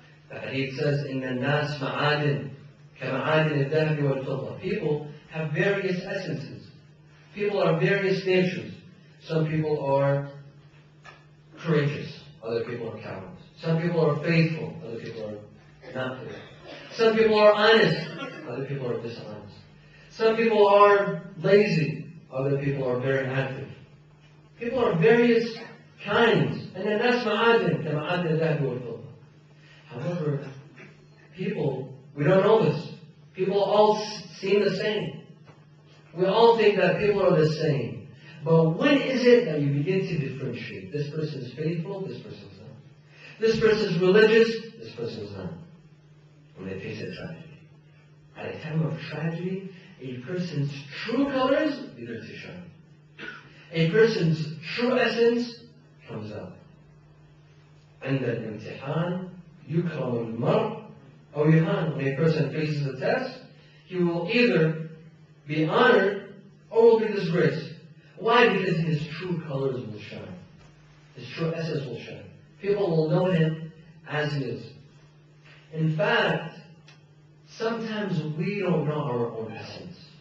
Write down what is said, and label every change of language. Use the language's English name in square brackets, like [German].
[English] The hadith says, [Arabic] إِنَّ النَّاسِ مَعَادٍ كَمَعَادِنِ الذَّهَبِ وَالْفِضَّةِ. [English] People have various essences. People are various natures. Some people are courageous. Other people are cowards. Some people are faithful. Other people are not faithful. Some people are honest. Other people are dishonest. Some people are lazy. Other people are very active. People are various kinds. And then that's ma'adin, [Arabic] كَمَعَادِنِ الذَّهَبِ وَالْفِضَّةِ. [English] However, people, we don't know this. People all seem the same. We all think that people are the same. But when is it that you begin to differentiate? This person is faithful, this person is not. This person is religious, this person is not. When they face a tragedy. At a time of tragedy, a person's true colors begin to shine. A person's true essence comes out. [Arabic] عند الامتحان يكرم المرء أو يهان. [English] When a person faces a test, he will either be honored or will be disgraced. Why? Because his true colors will shine. His true essence will shine. People will know him as he is. In fact, sometimes we don't know our own essence.